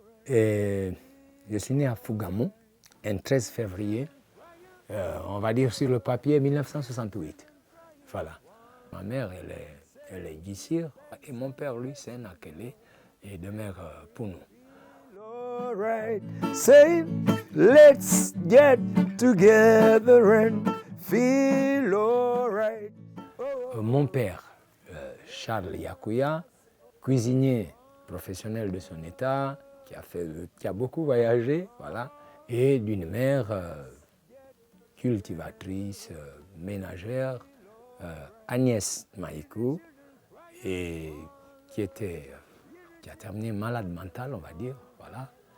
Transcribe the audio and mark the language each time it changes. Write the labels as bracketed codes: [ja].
[fr] Et je suis né à Fougamou, un 13 février, on va dire sur le papier 1968. Voilà. Ma mère, elle est d'ici, et mon père, lui, c'est un Akélé, et de mère Pounou. [en] Alright, say, let's get together and feel alright. [fr] Mon père, Charles Yakuya, cuisinier professionnel de son état, qui a beaucoup voyagé, voilà, et d'une mère cultivatrice, ménagère, Agnès Maïkou, et qui a terminé malade mentale, on va dire, voilà.